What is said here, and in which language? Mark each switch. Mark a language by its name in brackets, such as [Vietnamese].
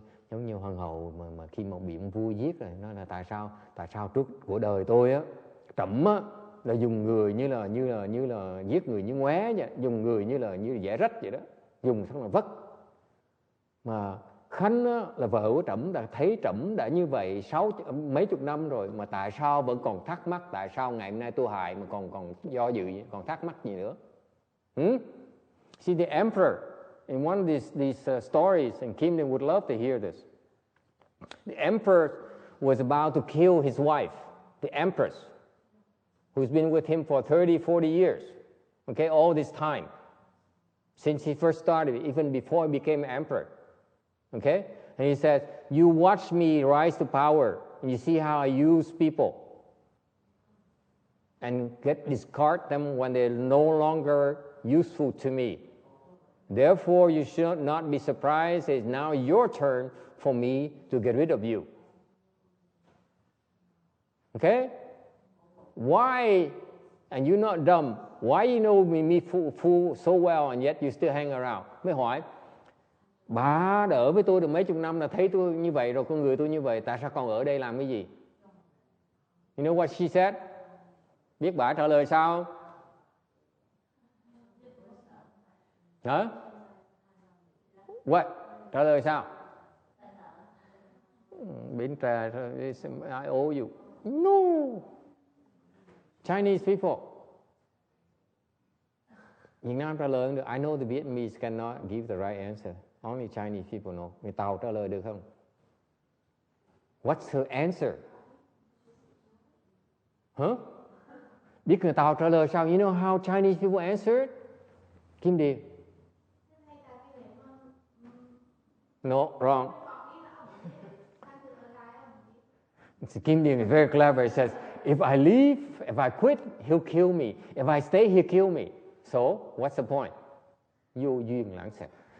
[Vietnamese] Giống như hoàng hậu mà khi mà bị ông vua giết rồi, nói là tại sao trước của đời tôi á, Trẫm á là dùng người như là giết người như ngoé vậy, dùng người như là dẻ rách vậy đó, dùng xong là vất. Mà Khánh á, là vợ của Trẫm, đã thấy Trẫm đã như vậy mấy chục năm rồi mà tại sao vẫn còn thắc mắc, tại sao ngày hôm nay tôi hại mà còn do dự, còn thắc mắc gì nữa? [English] See, the emperor in one of these stories, and Kim would love to hear this. The emperor was about to kill his wife, the empress, who's been with him for 30, 40 years, okay, all this time, since he first started, even before he became emperor, okay? And he says, you watch me rise to power, and you see how I use people, and discard them when they're no longer useful to me. Therefore, you should not be surprised. It's now your turn for me to get rid of you. Okay? Why, and you're not dumb, why you know me fool so well and yet you still hang around? [Vietnamese] Mới hỏi, bà đã ở với tôi được mấy chục năm là thấy tôi như vậy rồi, con người tôi như vậy, tại sao còn ở đây làm cái gì? [English] You know what she said? [Vietnamese] Biết bà trả lời sao? Hả? [English] What? [Vietnamese] Trả lời sao? [English] Bến trà, I owe you. No. Chinese people. [Vietnamese] Việt Nam trả lời không được. [English] I know the Vietnamese cannot give the right answer. Only Chinese people know. [Vietnamese] Người Tàu trả lời được không? [English] What's her answer? [Vietnamese] Huh? Biết người Tàu trả lời sao? [English] You know how Chinese people answered? Kim Điều. No, wrong. Kim Điền is very clever. He says, if I leave, if I quit, he'll kill me. If I stay, he'll kill me. So, what's the point? [Vietnamese] Vô duyên lãng xẹt.